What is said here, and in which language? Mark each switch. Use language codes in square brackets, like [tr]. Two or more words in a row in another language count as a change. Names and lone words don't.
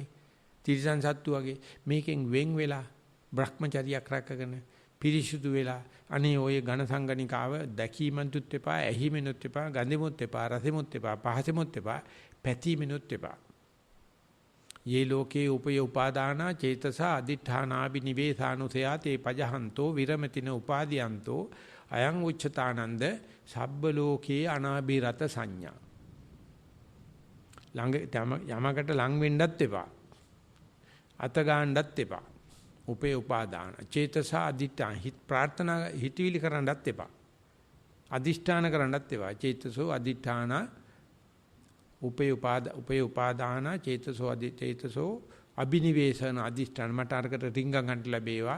[si] තිරිසන් සත්තු වගේ මේකෙන් වෙන් වෙලා බ්‍රහ්මචර්යයක් රැකගෙන පිරිසුදු වෙලා අනේ ඔය ඝන සංගණිකාව දැකීමන්තුත් එපා, ඇහිමිනුත් එපා, ගඳෙමුත් එපා, රසෙමුත් එපා, පහසෙමුත් එපා, පැතීමිනුත් එපා. [pi] යේ ලෝකේ උපය උපාදානා චේතස අදිඨානාබි නිවේසානුසයා තේ පජහන්තෝ විරමතින උපාදීයන්තෝ අයං උච්චතානන්ද සබ්බ ලෝකේ අනාබිරත සංඥා. [si] යමකට ලං වෙන්නත් එපා. අත ගන්නත් එපා. [pi] උපේ උපාදාන චේතස අදිඨාන [si] හිත ප්‍රාර්ථනා හිතවිලි කරන්නත් එපා. අදිෂ්ඨාන කරන්නත් එපා. [pi] චේතසෝ අදිඨාන උපේ උපාදාන චේතසෝ අබිනිවේෂණ [si] අදිෂ්ඨාන මට අරකට රිංගන් ගන්න ලැබේවා.